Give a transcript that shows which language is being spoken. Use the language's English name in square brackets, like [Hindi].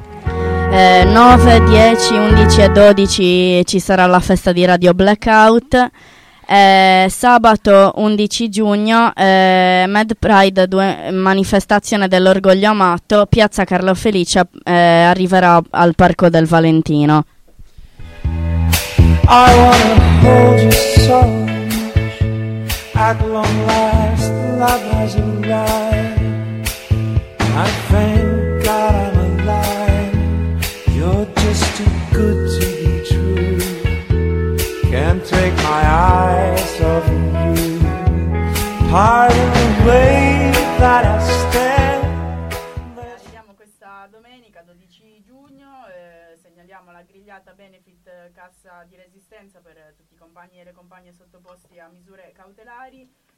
[Italian] 9, 10, 11 e 12 ci sarà la festa di Radio Blackout. Sabato 11 giugno Mad Pride manifestazione dell'orgoglio amato, piazza Carlo Felice, arriverà al parco del Valentino. [English] I wanna hold you so much, at long last love has arrived. I thank God I'm alive, you're just too good to be true. Can't take my eyes. [Italian] Siamo questa domenica 12 giugno, segnaliamo la grigliata Benefit Cassa di Resistenza per tutti i compagni e le compagne sottoposti a misure cautelari.